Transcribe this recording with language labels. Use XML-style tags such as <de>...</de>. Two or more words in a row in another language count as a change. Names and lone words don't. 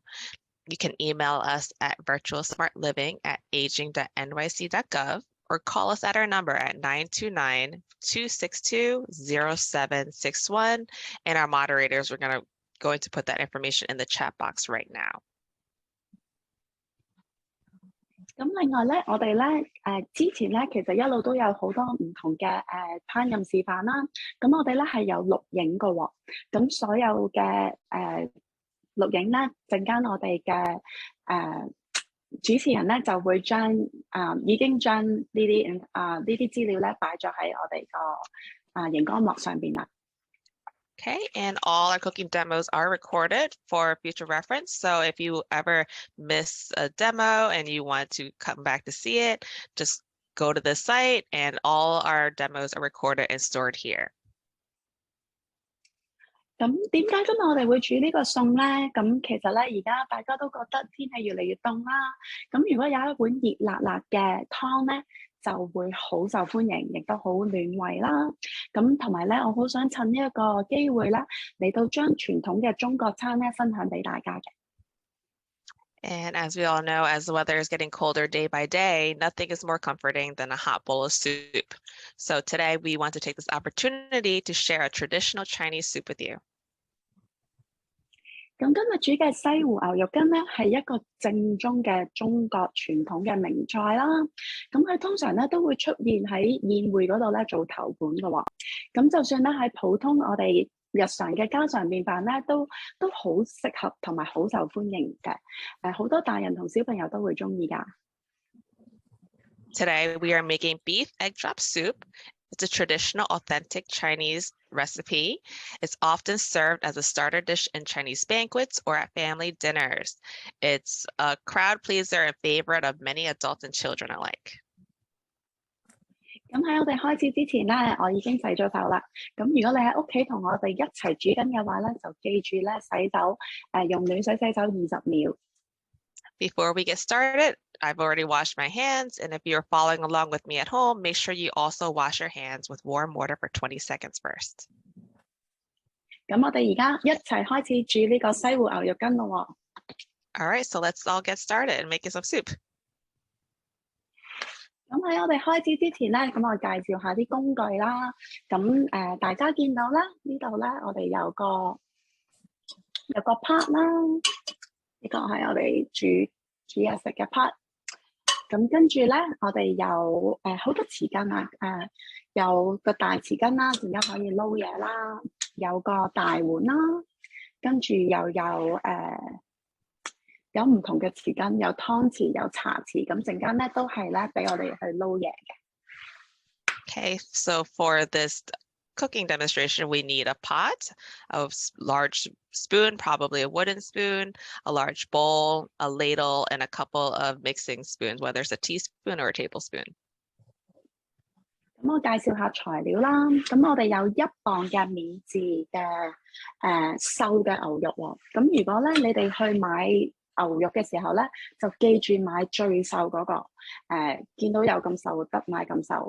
<en>You can email us at virtualsmartliving@aging.nyc.gov or call us at our number at 929-262-0761. And our moderators are going to put that information in the chat box right now.</en> <yue>咁另外咧，我哋咧之前咧其實一路都有好多唔同嘅烹飪示範啦。咁我哋咧係有錄影嘅喎。咁所有嘅錄影咧，陣間我哋嘅主持人咧就會將已經將呢啲資料咧擺咗喺我哋個熒光幕上邊啦。</yue> <en>Okay, and all our cooking demos are recorded for future reference. So if you ever miss a demo and you want to come back to see it, just go to the site and all our demos are recorded and stored here.</en> <yue>咁點解今日我哋會煮呢個餸咧？咁其實咧，而家大家都覺得天氣越嚟越凍啦。咁如果有一碗熱辣辣嘅湯咧，就會好受歡迎，亦都好暖胃啦。咁同埋咧，我好想趁呢一個機會啦，嚟到將傳統嘅中國餐咧分享俾大家嘅。</yue> <en>And as we all know, as the weather is getting colder day by day, nothing is more comforting than a hot bowl of soup. So today we want to take this opportunity to share a traditional Chinese soup with you.</en> <yue>咁今日煮嘅西湖牛肉羹咧，係一個正宗嘅中國傳統嘅名菜啦。咁佢通常咧都會出現喺宴會嗰度咧做頭盤嘅喎。咁就算咧喺普通我哋日常嘅家常便飯咧，都好適合同埋好受歡迎嘅。好多大人同小朋友都會中意㗎。</yue> <en>Today we are making beef egg drop soup. It's a traditional, authentic Chinese recipe. It's often served as a starter dish in Chinese banquets or at family dinners. It's a crowd pleaser and favorite of many adults and children alike.</en> <yue>咁喺我哋開始之前咧，我已經洗咗手啦。咁如果你喺屋企同我哋一齊煮緊嘅話咧，就記住咧洗手，用暖水洗手20秒。</yue> <en>Before we get started, I've already washed my hands, and if you're following along with me at home, make sure you also wash your hands with warm water for 20 seconds first.</en> <yue>咁我哋而家一齊開始煮呢個西湖牛肉羹咯喎。</yue> <en>All right, so let's all get started and making some soup.</en> <yue>咁喺我哋開始之前咧，咁我介紹下啲工具啦。咁大家見到啦，呢度咧我哋有個 pot 啦，呢個係我哋煮嘢食嘅 pot。咁跟住咧，我哋有好多匙羹啊，有個大匙羹啦，而家可以撈嘢啦，有個大碗啦，跟住又有唔同嘅匙羹，有湯匙，有茶匙，咁陣間咧都係咧俾我哋去撈嘢嘅。</yue> <en>Okay, so for this cooking demonstration, we need a pot, a large spoon, probably a wooden spoon, a large bowl, a ladle, and a couple of mixing spoons, whether it's a teaspoon or a tablespoon.</en> <yue>咁我介紹下材料啦。咁我哋有1磅嘅免治嘅瘦嘅牛肉喎。咁如果咧你哋去買牛肉嘅時候咧，就記住買最瘦嗰個。見到有咁瘦得買咁瘦。</yue>